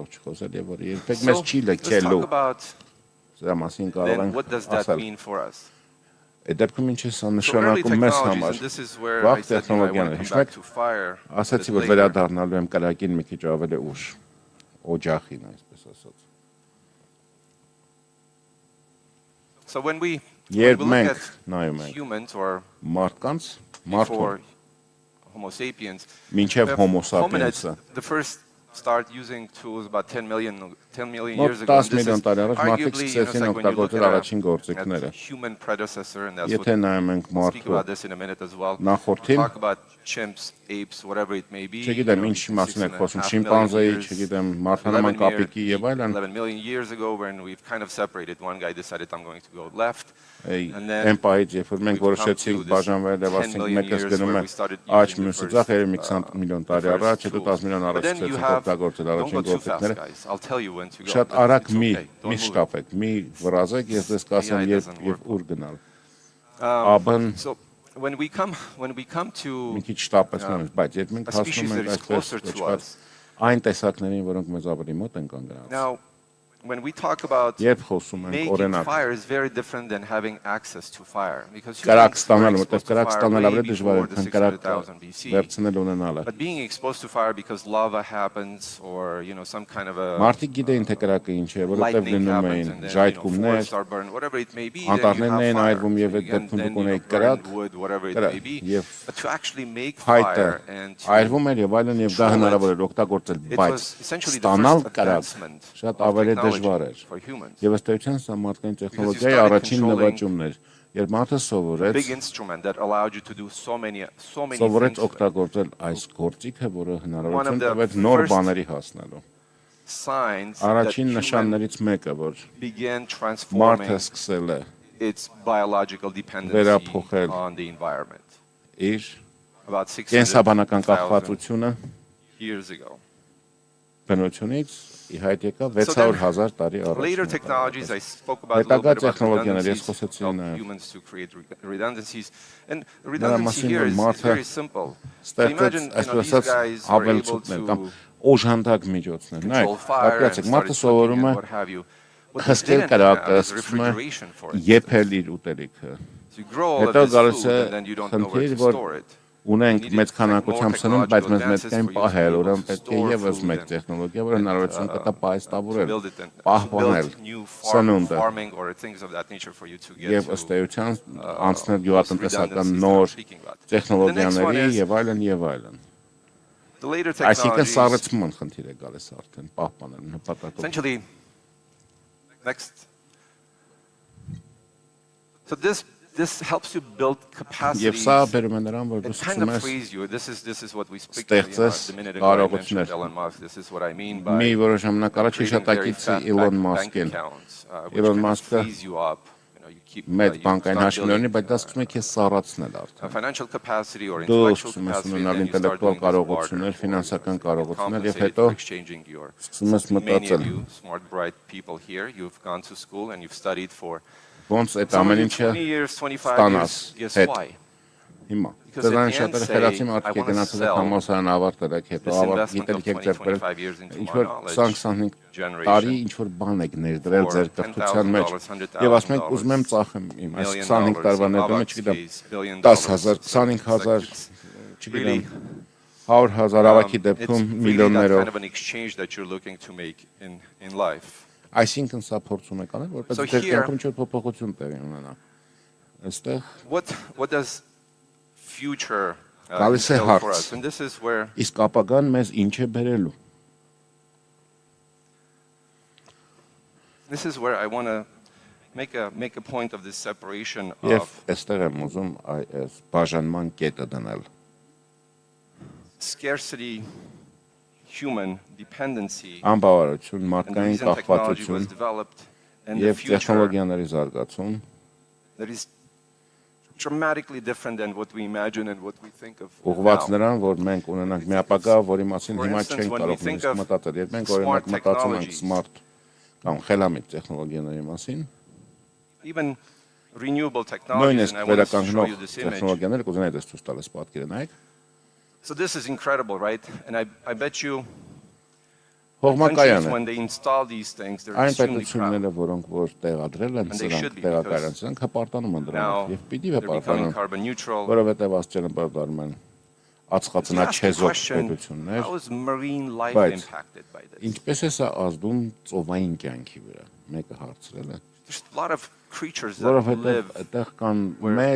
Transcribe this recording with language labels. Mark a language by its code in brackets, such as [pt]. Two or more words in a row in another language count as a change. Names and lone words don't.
[hy] չխոսել եւ որը երբեք մեզ չի լքելու սրա մասին կարող ենք ասել այդ դեպքում ինչ է սա նշանակում մեզ համար վաղ տեխնոլոգիաներ հիշում եք ասացի որ վերադառնալու եմ կրակին մի քիչ ավելի ուշ օջախին այսպես ասած երբ մենք նայում ենք մարդկանց մարդուն մինչև homo sapiens-ը [en] start using tools about 10 million years ago. [hy] 10 միլիոն տարի առաջ մարդիկ սկսեցին օգտագործել առաջին գործիքները։ Եթե նայում ենք մարդու նախորդին, չգիտեմ ինչ մասին եք խոսում, շիմպանզեի, չգիտեմ մարդանման կապիկի եւ այլն։ [en] 11 million years ago when we've kind of separated, one guy decided I'm going to go left. [hy] Էմպայից երբ որ մենք որոշեցինք բաժանվել եւ ասենք մեկը գնում է աջ մյուսը ձախ 20 միլիոն տարի առաջ, հետո 10 միլիոն առաջ սկսեցինք օգտագործել առաջին գործիքները։ Շատ արագ մի շտապեք, մի վրազեք, ես ձեզ կասեմ երբ ուր գնալ։ Աբն [en] when we come to [hy] մի քիչ շտապեցնում ենք, բայց երբ մենք հասնում ենք այսպես այն տեսակներին, որոնք մեզ ավելի մոտ են կանգնած։ [en] When we talk about making fire is very different than having access to fire because humans were exposed to fire way before the 600,000 BC. But being exposed to fire because lava happens or some kind of a lightning happens and then forests are burned, whatever it may be, then you have fire. Then burn wood, whatever it may be. But to actually make fire and to control it, it was essentially the first advancement of technology. [hy] Դժվար էր։ Եվ ըստ էության սա մարդկային տեխնոլոգիայի առաջին նվաճումն էր, երբ մարդը սովորեց օգտագործել այս գործիքը, որը հնարավորություն տվեց նոր բաների հասնելու։ Առաջին նշաններից մեկը, որ մարդը սկսել է վերափոխել իր կենսաբանական կախվածությունը բնությունից իհայտ եկա 600,000 տարի առաջ։ [en] Later technologies, I spoke about a little bit about redundancies, help humans to create redundancies. And redundancy here is very simple. So imagine these guys were able to [hy] օժանդակ միջոցներ։ Նայեք, ապրացեք, մարդը սովորում է հսկել կրակը, սկսում է եփել իր ուտելիքը։ Հետո գալիս է խնդիր, որ ունենք մեծ քանակությամբ սնունդ, բայց մեզ մեծ կային պահել, ուրեմն պետք է եւս մեկ տեխնոլոգիա, որը հնարավորություն կտա պահեստավորել, պահպանել սնունդը։ Եվ ըստ էության անցնել գյուղատնտեսական նոր տեխնոլոգիաների եւ այլն եւ այլն։ Այսինքն սառեցման խնդիր է գալիս արդեն պահպանել նպատակով։ [en] Essentially, next. So this helps you build capacities that kind of frees you. This is what we speak about a minute ago. I mentioned Elon Musk. This is what I mean by creating very fast bank accounts, which frees you up. [hy] Մեծ բանկային հաշիվներնի, բայց դա սկսում է քեզ սառացնել արդեն։ [en] Financial capacity or [hy] Դու [en] intellectual [hy] սկսում ես [en] capacity, [hy] ունենալ [en] then you start [hy] ինտելեկտուալ [en] doing this harder [hy] կարողություններ, ֆինանսական [en] to [hy] կարողություններ եւ [en] compensate [hy] հետո [en] for exchanging your [hy] սկսում ես [en] many of [hy] մտածել [en] you smart bright people here, you've gone to school and you've studied for [hy] ոնց այդ [en] some of [hy] ամեն [en] you [hy] ինչը [en] 20 years, 25 [hy] ստանաս [en] years. Guess [hy] հետ։ [en] why? [hy] Հիմա [en] Because at [hy] դրանից [en] the end [hy] շատերը [en] say, [hy] խելացի [en] I [hy] մարդիկ [en] want to [hy] գնացել եք [en] sell [hy] համալսարան ավարտել եք, հետո [en] this investment of [hy] գիտելիք եք [en] 20, [hy] ձեռք բերել, [en] 25 years into [hy] ինչ [en] my [hy] որ [en] knowledge [hy] 20-25 տարի [en] generation [hy] ինչ որ բան եք ներդրել [en] for [hy] ձեր կրթության մեջ [en] $10,000, [hy] եւ ասում եք ուզում եմ ծախեմ իմ այս 25 տարվա ներդրումը, չգիտեմ, [en] $1,000, [hy] 10,000, 25,000, չգիտեմ, 100,000 ավակի դեպքում [en] it's really that [hy] միլիոններով։ [en] kind of an exchange that you're looking to make in life. [hy] Այսինքն սա փորձում եք անել, որպես ձեր կյանքում ինչ-որ փոփոխություն տեղի ունենա։ Այստեղ [en] What does future [hy] գալիս է [en] entail for [hy] հարց։ [en] us? And this is where [hy] Իսկ ապագան մեզ ինչ է բերելու։ [en] I want to make a point of this separation [hy] Եվ [en] of [hy] այստեղ եմ ուզում այս բաժանման կետը դնել։ [en] scarcity, human dependency, [hy] Անբավարարություն, [en] and the [hy] մարդկային [en] reason technology was [hy] կախվածություն [en] developed, and the [hy] եւ [en] future [hy] տեխնոլոգիաների զարգացում, [en] that is dramatically different than what we imagine and what we think of [hy] ուղղված [en] now. [hy] նրան, որ մենք ունենանք մի ապագա, որի մասին հիմա չենք կարող նույնիսկ մտածել։ Երբ մենք օրինակ մտածում ենք smart կամ խելամիտ տեխնոլոգիաների մասին, [en] even renewable technologies, and I want to show you this image. [hy] տեխնոլոգիաները կուզենայի դες ցույց տալիս պատկերը նայեք։ [en] So this is incredible, right? And I bet you [hy] Հողմակայան [en] countries, [hy] է։ [en] when they install these things, they're [hy] Այն [en] extremely proud. [hy] պետությունները, որոնք որ տեղադրել են [en] And they should [hy] սրանք, [en] be, [hy] տեղակայացրել, սրանք հպարտանում են [en] Now, [hy] դրանով եւ պիտի [en] they're becoming [hy] հպարտանան, [en] carbon neutral. [hy] որովհետեւ աստիճանաբար դառնում են [en] If you ask the [hy] ածխածնաչեզոք [en] question, [hy] պետություններ, [en] how is marine life [hy] բայց [en] impacted by this? [hy] ինչպես է սա ազդում ծովային կյանքի վրա։ Մեկը հարցրել է, [en] There's a lot of creatures that [hy] որովհետեւ [en] live [hy] այդտեղ կան [en] where [hy] մեծ